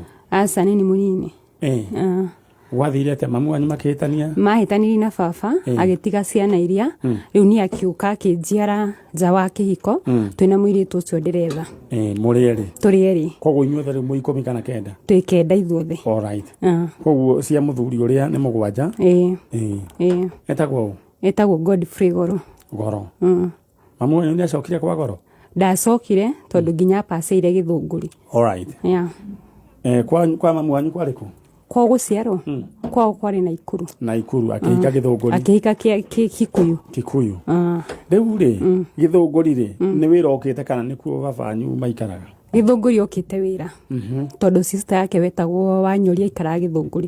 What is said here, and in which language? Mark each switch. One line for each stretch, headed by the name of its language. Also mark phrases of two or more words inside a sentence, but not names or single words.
Kikuyu: Asa ni munini. Wathire te mamu wanyu makihitania? Mahitanirie na baba agitiga ciana iria riu ni akiuka akinjiara nja wa kihiko twina muiritu ucio ndiretha. Muri eri? Turi eri. Koguo inyuothe riu mu 10 kana 9? Twi 9 ithuothe.
English: All right.
Kikuyu: Koguo cia muthuri uria ni 7? Etagwo? Etagwo Godfrey Goro. Goro. Mamu wanyu ni acokire kwa Goro? Ndacokire tondu nginya paceire Githũngũri.
English: All right.
Kikuyu: Kwa mamu wanyu kwari ku? Kwa guciarwo kwao kwari Naikuru akihika Githũngũri akihika Kikuyu riu ri Githũngũri ri ni wira okite kana nikuo babanyu maikaraga? Githũngũri okite wira tondu sister yake wetagwo Wanyori aikaraga Githũngũri.